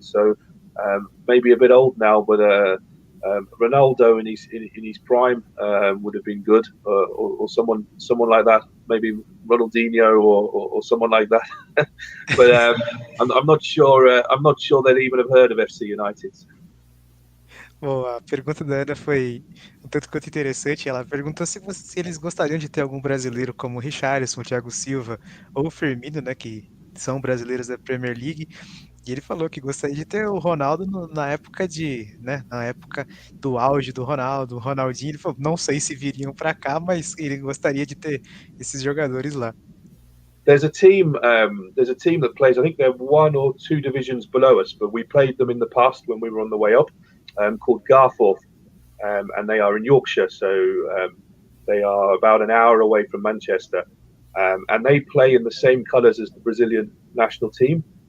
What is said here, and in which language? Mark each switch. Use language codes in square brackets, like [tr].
[en] So maybe a bit old now, but Ronaldo in his prime would have been good, or someone like that, maybe Ronaldinho or someone like that. But I'm not sure. I'm not sure they'd even have heard of FC United. [pt] Bom, a pergunta da Ana foi um tanto quanto interessante. Ela perguntou se eles gostariam de ter algum brasileiro como o Richarlison, o Thiago Silva ou o Firmino, né, que são brasileiros da Premier League. E ele falou que gostaria de ter o Ronaldo na época na época do auge do Ronaldo, o Ronaldinho. Ele falou, não sei se viriam para cá, mas ele gostaria de ter esses jogadores lá. [en] There's a team that plays. I think they're 1 or 2 divisions below us, but we played them in the past when we were on the way up. Called Garforth, and they are in Yorkshire, so they are about an hour away from Manchester, and they play in the same colours as the Brazilian national team.